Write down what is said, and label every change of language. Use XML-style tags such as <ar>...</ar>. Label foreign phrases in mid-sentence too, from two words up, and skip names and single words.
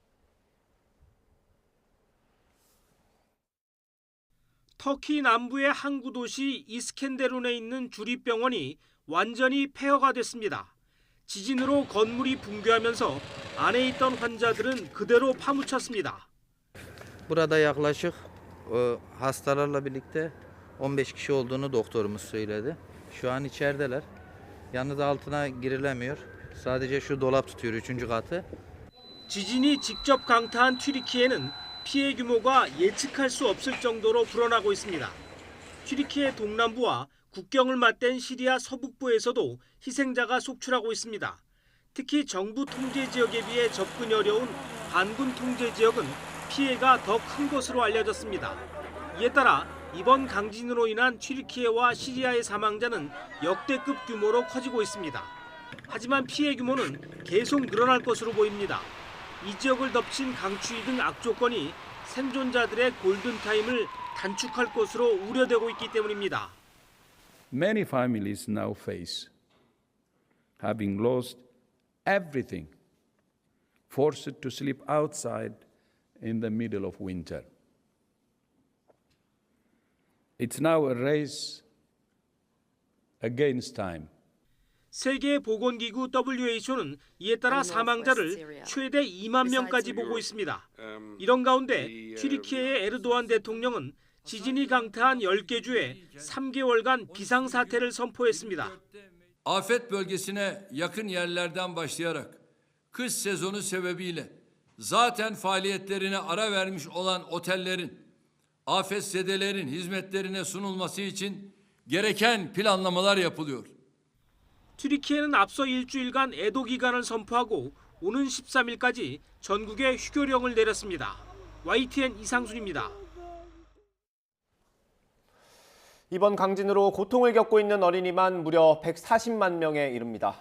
<ko>터키 남부의 항구 도시 이스켄데룬에 있는 주립병원이 완전히 폐허가 됐습니다. 지진으로 건물이 붕괴하면서 안에 있던 환자들은 그대로 파묻혔습니다.</ko> <tr>Burada yaklaşık hastalarla birlikte 15 kişi olduğunu doktorumuz söyledi. Şu an içerideler. Yalnız altına girilemiyor. Sadece şu dolap tutuyor 3. katı.</tr> <ko>지진이 직접 강타한 튀르키예는 피해 규모가 예측할 수 없을 정도로 불어나고 있습니다. 튀르키예 동남부와 국경을 맞댄 시리아 서북부에서도 희생자가 속출하고 있습니다. 특히 정부 통제 지역에 비해 접근이 어려운 반군 통제 지역은 피해가 더 큰 것으로 알려졌습니다. 이에 따라 이번 강진으로 인한 튀르키예와 시리아의 사망자는 역대급 규모로 커지고 있습니다. 하지만 피해 규모는 계속 늘어날 것으로 보입니다. 이 지역을 덮친 강추위 등 악조건이 생존자들의 골든타임을 단축할 것으로 우려되고 있기 때문입니다.</ko> <en>Many families now face having lost everything, forced to sleep outside in the middle of winter. It's now a race against time.</en> <ko>세계보건기구 WHO는 이에 따라 사망자를 최대 2만 명까지 보고 있습니다. 이런 가운데 튀르키예의 에르도안 대통령은 지진이 강타한 10개 주에 3개월간 비상사태를 선포했습니다.</ko> <tr>Afet bölgesine yakın yerlerden başlayarak kış sezonu sebebiyle zaten faaliyetlerine ara vermiş olan otellerin afetzedelerin hizmetlerine sunulması için gereken planlamalar yapılıyor.</tr> <ko>튀르키예는 앞서 일주일간 애도 기간을 선포하고 오는 13일까지 전국에 휴교령을 내렸습니다. YTN 이상순입니다. 이번 강진으로 고통을 겪고 있는 어린이만 무려 140만 명에 이릅니다.</ko>